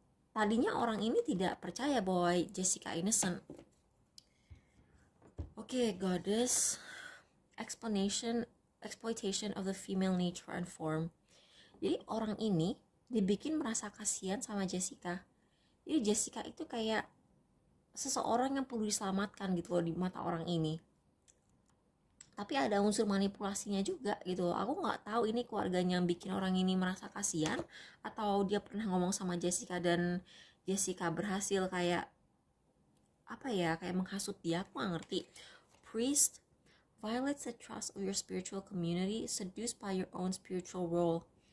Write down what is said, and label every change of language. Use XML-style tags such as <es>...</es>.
<id>Tadinya orang ini tidak percaya bahwa Jessica innocent.</id> <en>Oke, goddess, exploitation of the female nature and form.</en> <id>Jadi orang ini dibikin merasa kasihan sama Jessica. Jadi Jessica itu kayak seseorang yang perlu diselamatkan gitu loh di mata orang ini. Tapi ada unsur manipulasinya juga gitu. Aku nggak tahu ini keluarganya yang bikin orang ini merasa kasihan, atau dia pernah ngomong sama Jessica dan Jessica berhasil kayak apa ya, kayak menghasut dia. Aku nggak ngerti.</id> <en>Priest violates the trust of your spiritual community, seduced by your own spiritual role.</en>